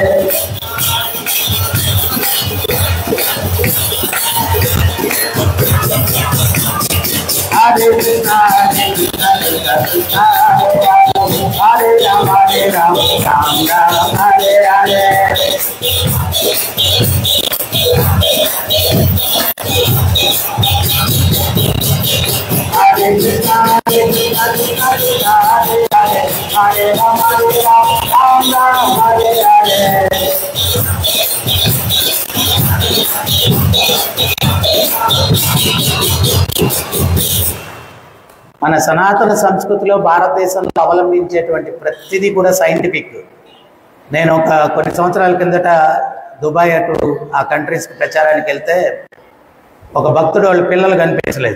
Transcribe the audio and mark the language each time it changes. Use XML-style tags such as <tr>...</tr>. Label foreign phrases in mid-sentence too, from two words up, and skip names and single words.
<sa>హరే కృష్ణ కృష్ణ కృష్ణ హరే హరే, హరే రామ రామ రామ హరే హరే. హరే కృష్ణ కృష్ణ కృష్ణ హరే హరే, హరే రామ రామ రామ హరే హరే.</sa> <te>మన సనాతన సంస్కృతిలో భారతదేశంలో అవలంబించేటువంటి ప్రతిదీ కూడా సైంటిఫిక్. నేను కొన్ని సంవత్సరాల కిందట దుబాయ్ అటు ఆ కంట్రీస్కి ప్రచారానికి వెళ్తే ఒక భక్తుడు వాళ్ళ పిల్లలు కనిపించలేదు.</te>